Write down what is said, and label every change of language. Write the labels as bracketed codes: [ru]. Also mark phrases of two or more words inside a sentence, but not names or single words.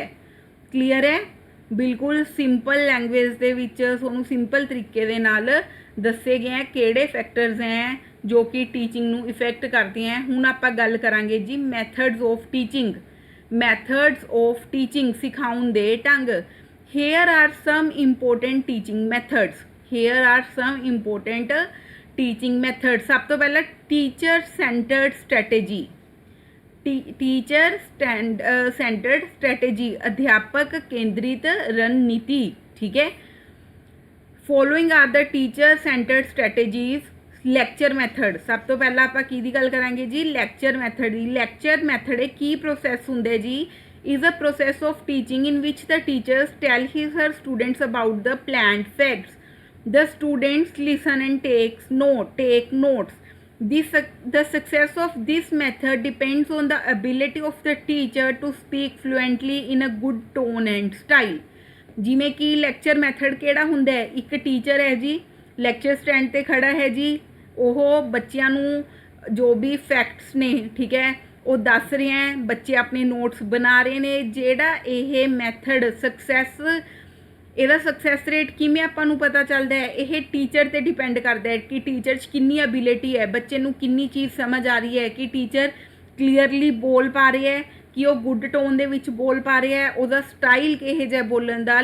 [pa] ਕਲੀਅਰ ਹੈ, ਬਿਲਕੁਲ [en] simple language [pa] ਦੇ ਵਿੱਚ ਤੁਹਾਨੂੰ ਸਿੰਪਲ ਤਰੀਕੇ ਦੇ ਨਾਲ ਦੱਸੇ ਗਏ ਹੈ ਕਿਹੜੇ ਫੈਕਟਰਸ ਹੈ ਜੋ ਕਿ ਟੀਚਿੰਗ ਨੂੰ ਇਫੈਕਟ ਕਰਦੇ ਹੈ। ਹੁਣ ਆਪਾਂ ਗੱਲ ਕਰਾਂਗੇ ਜੀ [en] methods of teaching. methods of teaching, [pa] ਸਿਖਾਉਣ ਦੇ ਢੰਗ। [en] Here are some important teaching methods. Here are some important teaching methods. [pa] ਸਭ ਤੋਂ ਪਹਿਲਾਂ [en] teacher centered strategy. teacher centered strategy, [pa] ਅਧਿਆਪਕ ਕੇਂਦਰਿਤ ਰਣਨੀਤੀ। ਠੀਕ ਹੈ, [en] following are the teacher centered strategies. lecture method, [pa] ਸਭ ਤੋਂ ਪਹਿਲਾਂ ਆਪਾਂ ਕਿਹਦੀ ਗੱਲ ਕਰਾਂਗੇ ਜੀ, [en] lecture method [pa] ਦੀ। [en] lecture method [pa] ਇਹ ਕੀ ਪ੍ਰੋਸੈਸ ਹੁੰਦਾ ਜੀ, [en] is a process of teaching in which the teachers tell his or her students about the planned facts. The students listen and take notes. The success of this method depends on the ability of the teacher to speak fluently in a good tone and style. [pa] ਜਿਵੇਂ ਕਿ [en] lecture method [pa] ਕਿਹੜਾ ਹੁੰਦਾ ਹੈ, ਇੱਕ ਟੀਚਰ ਹੈ ਜੀ, [en] lecture stand [pa] ਤੇ ਖੜਾ ਹੈ ਜੀ, ਉਹ ਬੱਚਿਆਂ ਨੂੰ ਜੋ ਵੀ ਫੈਕਟਸ ਨੇ, ਠੀਕ ਹੈ, ਉਹ ਦੱਸ ਰਹੇ ਹੈ, ਬੱਚੇ ਆਪਣੇ ਨੋਟਸ ਬਣਾ ਰਹੇ ਨੇ। ਜਿਹੜਾ ਇਹ ਮੈਥਡ ਇਹਦਾ [en] success rate [pa] ਕਿਵੇਂ ਆਪਾਂ ਨੂੰ ਪਤਾ ਚੱਲਦਾ ਹੈ, ਇਹ ਟੀਚਰ ਤੇ ਡਿਪੈਂਡ ਕਰਦਾ ਹੈ ਕਿ ਟੀਚਰ 'ਚ ਕਿੰਨੀ ਐਬਿਲਿਟੀ ਹੈ, ਬੱਚੇ ਨੂੰ ਕਿੰਨੀ ਚੀਜ਼ ਸਮਝ ਆ ਰਹੀ ਹੈ, ਕਿ [en] teacher clearly [pa] ਬੋਲ ਪਾ ਰਿਹਾ ਹੈ, ਕਿ ਉਹ [en] good tone [pa] ਦੇ ਵਿੱਚ ਬੋਲ ਪਾ ਰਿਹਾ ਹੈ, ਉਹਦਾ ਸਟਾਈਲ ਕਿਹੋ ਜਿਹਾ ਬੋਲਣ ਦਾ।